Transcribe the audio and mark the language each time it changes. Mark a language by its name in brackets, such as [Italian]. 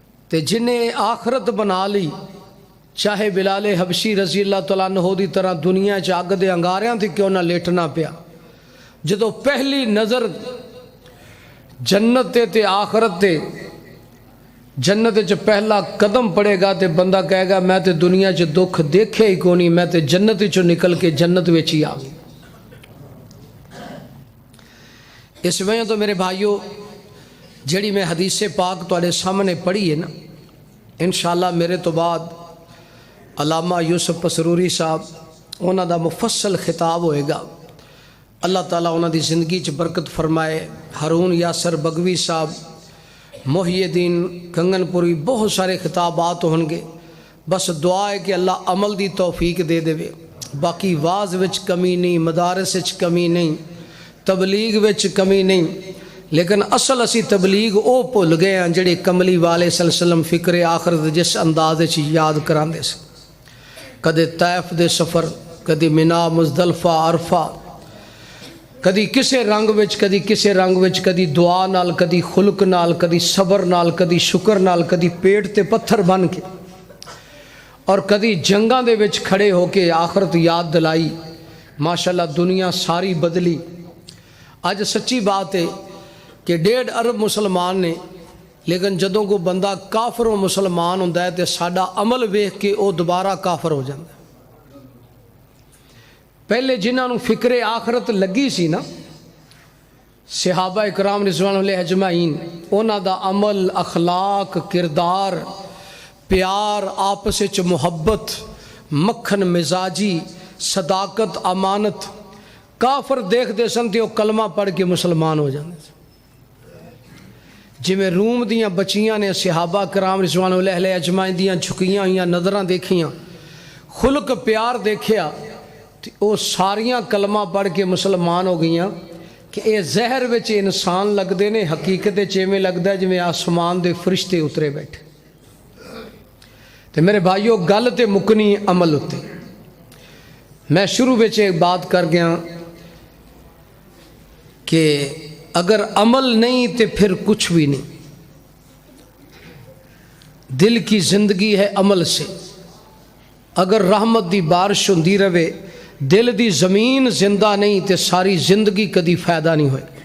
[Punjabi] تے جنہیں آخرت بنا لی، چاہے بلال حبشی رضی اللہ تعالیٰ عنہ دی طرح دنیا چ اگ دے انگاریاں تے کیوں نہ لیٹنا پیا، جدو پہلی نظر جنت تے آخرت تے، جنت چ پہلا قدم پڑے گا تے بندہ کہے گا میں تے دنیا چ دکھ دیکھے ہی کونی، میں تے جنت چ نکل کے جنت وچ ہی آ گئی. اس وجہ تو میرے بھائیو جڑی میں حدیث پاک تواڈے سامنے پڑھی ہے نا، انشاءاللہ میرے تو بعد علامہ یوسف پسروری صاحب انہاں دا مفصل خطاب ہوئے گا. اللہ تعالیٰ انہاں دی زندگی چ برکت فرمائے. ہارون یاسر بگوی صاحب، محی الدین کنگن پوری، بہت سارے خطابات ہون گے. بس دعا ہے کہ اللہ عمل دی توفیق دے دے. باقی واز وچ کمی نہیں، مدارس وچ کمی نہیں، تبلیغ وچ کمی نہیں، لیکن اصل اسی تبلیغ او بھول گئے ہیں جڑے کملی والے صلی اللہ علیہ وسلم فکر آخرت جس انداز وچ یاد کراندے سے. کدے طائف دے سفر، کدی منا، مزدلفہ، عرفہ، کدی کسے رنگ وچ، کدی کسے رنگ وچ، کدی دعا نال، کدی خلق نال، کدی صبر نال، کدی شکر نال، کدی پیٹ تے پتھر بن کے، اور کدی جنگاں دے وچ کھڑے ہو کے آخرت یاد دلائی. ماشاءاللہ دنیا ساری بدلی. اج سچی بات ہے کہ 1.5 ارب مسلمان نے، لیکن جدوں کو بندہ کافر و مسلمان ہوندا ہے تے ساڈا عمل ویکھ کے او دوبارہ کافر ہو جاندا ہے. پہلے جنہاں نوں فکر آخرت لگی سی نا، صحابہ اکرام رضوان اللہ اجمعین، انہاں دا عمل، اخلاق، کردار، پیار، آپس وچ محبت، مکھن مزاجی، صداقت، امانت، کافر دیکھ دے سن تے او کلمہ پڑھ کے مسلمان ہو جاندے سن. جویں روم دیاں بچیاں نے صحابہ کرام رضوان اللہ علیہ اجمعین دیاں جھکیاں ہوئیاں نظراں دیکھیاں، خلق پیار دیکھیا، تے او ساریاں کلمہ پڑھ کے مسلمان ہو گئیاں. کہ اے زہر وچ انسان لگدے نے، حقیقت وچ ایویں لگدا ہے جویں آسمان دے فرشتے اترے بیٹھے. تے میرے بھائیو گل تے مکنی عمل ہوتے. [Urdu] میں شروع وچ ایک بات کر گیا کہ اگر عمل نہیں تو پھر کچھ بھی نہیں. دل کی زندگی ہے عمل سے. [Punjabi] اگر رحمت دی بارش ہوندی رہے، دل دی زمین زندہ نہیں تو ساری زندگی کدی فائدہ نہیں ہوئے.